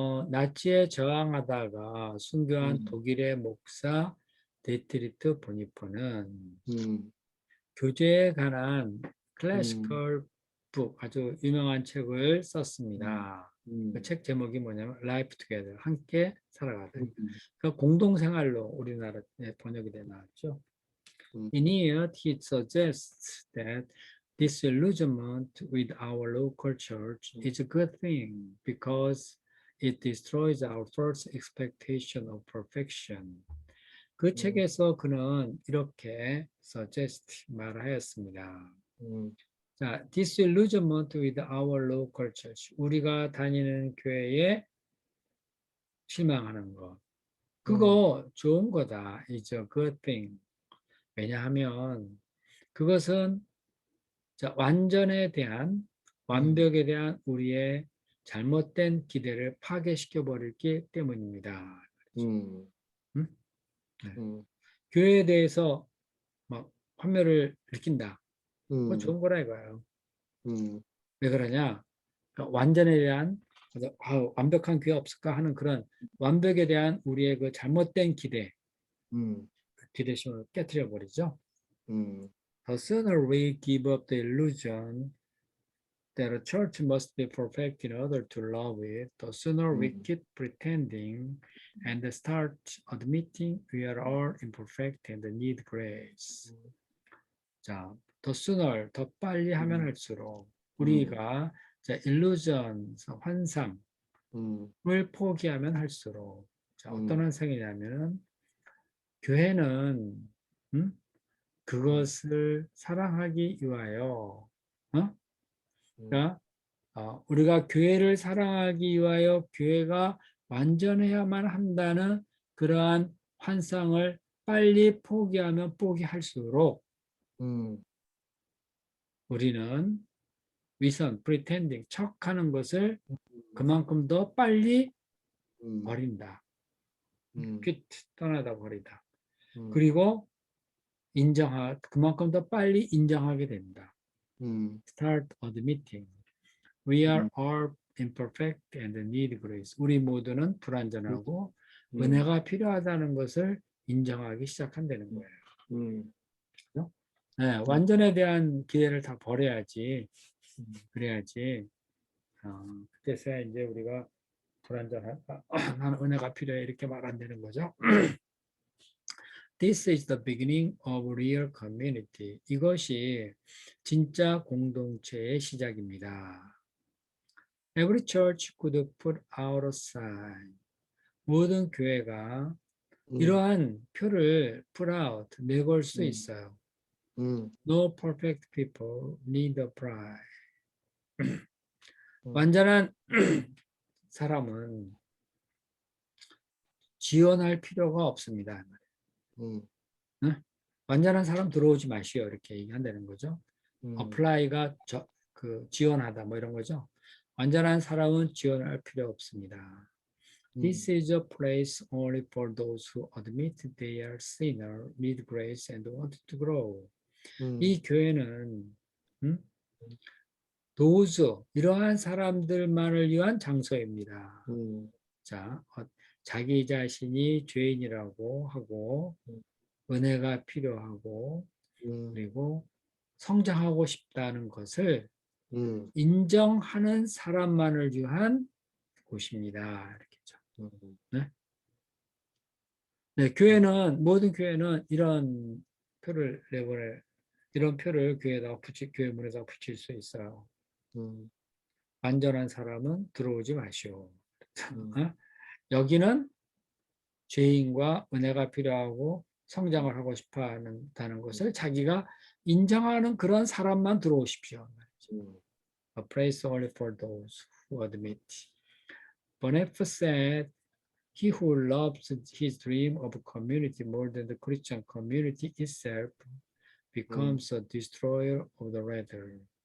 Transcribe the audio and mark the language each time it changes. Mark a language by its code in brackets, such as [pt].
[ko] 나치에 저항하다가 순교한 독일의 목사 데트리트 보니퍼는 교제에 관한 클래시컬 북, 아주 유명한 책을 썼습니다. 그 책 제목이 뭐냐면 [en] Life Together, [ko] 함께 살아가다. 그 공동생활로 우리나라에 번역이 돼 나왔죠. [en] In it, he suggests that disillusionment with our local church is a good thing because it destroys our false expectation of perfection. [ko] 그 책에서 그는 이렇게 suggest 말하였습니다. [en] 자, disillusionment with our local church. [ko] 우리가 다니는 교회에 실망하는 것. 그거 좋은 거다. [en] It's a good thing. [ko] 왜냐하면 그것은 완벽에 대한 우리의 잘못된 기대를 파괴시켜 버리기 때문입니다. 네. 교회에 대해서 막 환멸을 느낀다. 그거 좋은 거라 이거예요. 왜 그러냐? 그러니까 완전에 대한 완벽한 교회 없을까 하는 그런 완벽에 대한 우리의 그 잘못된 기대심을 깨트려 버리죠. [en] The sooner we give up the illusion that a church must be perfect in order to love it, the sooner we keep pretending and start admitting we are all imperfect and need grace. [ko] 자, [en] the sooner, [ko] 더 빨리 하면 할수록 우리가 illusion, 환상을 포기하면 할수록 어떤 환상이냐면은 교회는 그것을 사랑하기 위하여 그러니까 우리가 교회를 사랑하기 위하여 교회가 완전해야만 한다는 그러한 환상을 빨리 포기하면 포기할수록 우리는 위선, pretending, 척하는 것을 그만큼 더 빨리 버린다. 떠나다 버리다. 그리고 그만큼 더 빨리 인정하게 된다. [en] Start admitting. We are all imperfect and need grace. [ko] 우리 모두는 불완전하고 은혜가 필요하다는 것을 인정하기 시작한다는 거예요. 그죠? 네, 완전에 대한 기대를 다 버려야지. 그래야지. 그때서야 이제 우리가 불완전하다. 나는 은혜가 필요해 이렇게 말 안 되는 거죠. [en] This is the beginning of real community. [ko] 이것이 진짜 공동체의 시작입니다. [en] Every church could put out a sign. [ko] 모든 교회가 이러한 표를 [en] put out, [ko] 내걸 수 있어요. [en] No perfect people need a bride. [ko] 완전한 사람은 지원할 필요가 없습니다. 완전한 사람 들어오지 마시오 이렇게 얘기한다는 거죠. apply가 지원하다 뭐 이런 거죠. 완전한 사람은 지원할 필요 없습니다. [en] This is a place only for those who admit they are sinner, need grace, and want to grow. [ko] 이 교회는 those, 이러한 사람들만을 위한 장소입니다. 자, 자기 자신이 죄인이라고 하고 은혜가 필요하고 그리고 성장하고 싶다는 것을 인정하는 사람만을 위한 곳입니다. 이렇게죠. 네? 네, 모든 교회는 이런 표를 이런 표를 교회 문에다 붙일 수 있어요. 완전한 사람은 들어오지 마시오. 여기는 죄인과 은혜가 필요하고 성장을 하고 싶어 한다는 것을 자기가 인정하는 그런 사람만 들어오십시오. [en] A place only for those who admit. Bonhoeffer said, he who loves his dream of community more than the Christian community itself becomes a destroyer of the latter.